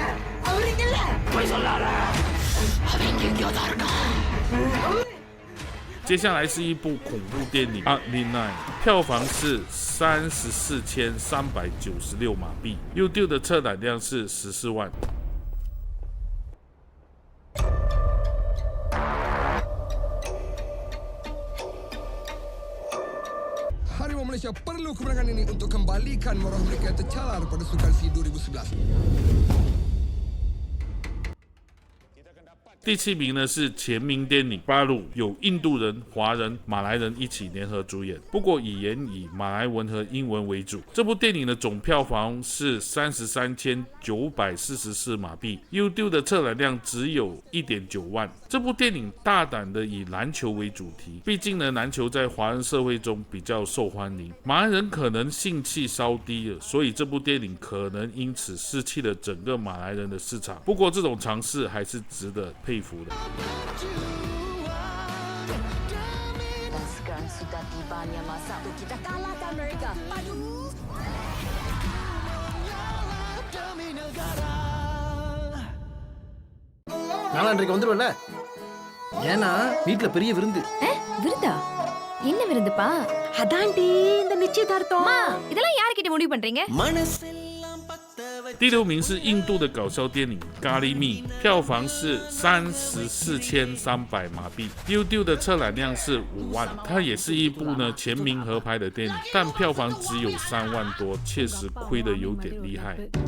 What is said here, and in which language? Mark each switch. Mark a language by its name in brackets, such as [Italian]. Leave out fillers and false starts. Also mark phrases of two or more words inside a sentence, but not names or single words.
[Malay] Jangan [Chinese] 接下来是一部恐怖电影《Ugly Night》，票房是34,396马币 ，YouTube 的测览量是14万。 [Malay] Harimau Malaysia perlu kemenangan ini untuk kembalikan maruah mereka yang tercalar pada Sukan C 2011. [Chinese] 第7名呢是前名电影《巴鲁》，有印度人、华人、马来人一起联合主演，不过语言以马来文和英文为主。这部电影的总票房是33,944马币 ，YouTube 的测览量只有1.9万。这部电影大胆的以篮球为主题，毕竟呢篮球在华人社会中比较受欢迎，马来人可能兴趣稍低了，所以这部电影可能因此失去了整个马来人的市场。不过这种尝试还是值得佩服的。 [Tamil] நாளான்றைக்கு வந்துருவல ஏன்னா வீட்டுல பெரிய விருந்து விருந்தா என்ன விருந்துப்பா அதான்டி இந்த நிச்சயதார்த்தம் இதெல்லாம் யார்கிட்ட முடிவு பண்றீங்க [Chinese] 第6名是印度的搞笑电影《咖喱蜜》，票房是34,300马币 ，YouTube 的测览量是5万。它也是一部呢全民合拍的电影，但票房只有3万多，确实亏得有点厉害。